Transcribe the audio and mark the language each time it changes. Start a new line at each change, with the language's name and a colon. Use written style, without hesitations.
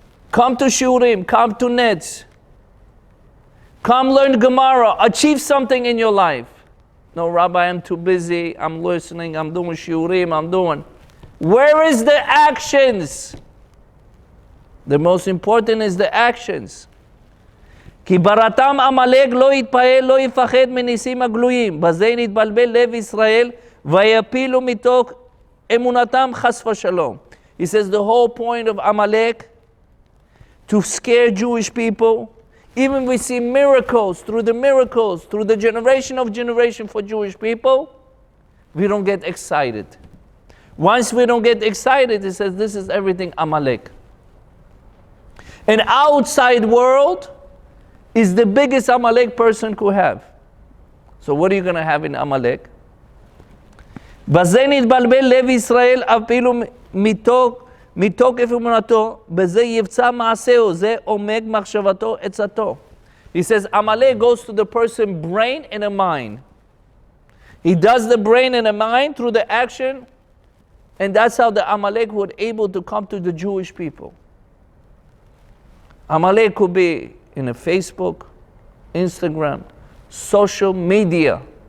English: Come to Shurim, come to Nets. Come learn Gemara, achieve something in your life. No, Rabbi, I'm too busy, I'm listening, I'm doing Shurim, I'm doing. Where is the actions? The most important is the actions.
Hebrew: כי בראתם עמלק לא יתפעל, לא יפחד מניסים הגלויים. בזה נתבלבל לב ישראל, ויפילו מתוך אמונתם חס ושלום.
English: He says the whole point of Amalek, to scare Jewish people. Even we see miracles, through the generation of generation for Jewish people, we don't get excited. Once we don't get excited, it says this is everything Amalek. An outside world is the biggest Amalek person could have. So what are you going to have in Amalek?
Hebrew: בזה נתבלבל לב ישראל אפילו מתוקף אמונתו, בזה יבצע מעשהו, זה עומק מחשבתו עצתו.
English: He says Amalek goes to the person's brain and a mind. He does the brain and the mind through the action, and that's how the Amalek was able to come to the Jewish people. Amalek could be in a Facebook, Instagram, social media.